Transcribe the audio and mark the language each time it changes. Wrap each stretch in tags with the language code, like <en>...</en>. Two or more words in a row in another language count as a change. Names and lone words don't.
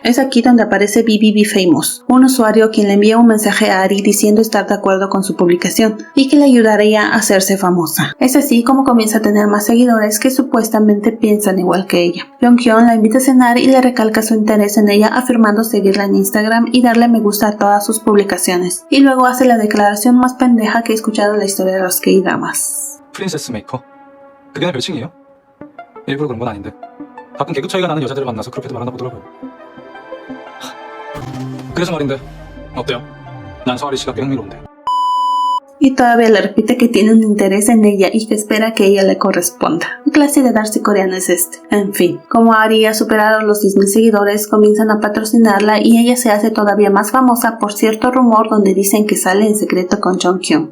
<es>Es aquí donde aparece BBB Famous, un usuario quien le envía un mensaje a Ari diciendo estar de acuerdo con su publicación y que le ayudaría a hacerse famosa. Es así como comienza a tener más seguidores que supuestamente piensan igual que ella. Jonghyun la invita a cenar y le recalca su interés en ella afirmando seguirla en Instagram y darle me gusta a todas sus publicaciones. Y luego hace la declaración más pendeja que he escuchado en la historia de los K-dramas.</es> <ko>프린세스 메이커? 그게 내 별칭이에요? 일부러 그런 건 아닌데 가끔 계급 차이가 나는 여자들을 만나서 그렇게도 말하나 보더라고요. 그래서 말인데 어때요? 난 서아리 씨가 꽤 흥미로운데.</ko> <es>y todavía le repite que tiene un interés en ella y que espera que ella le corresponda. ¿Qué clase de Darcy coreano es este? En fin, como Ari ha superado los 10.000 seguidores, comienzan a patrocinarla y ella se hace todavía más famosa por cierto rumor donde dicen que sale en secreto con Jonghyun.</es>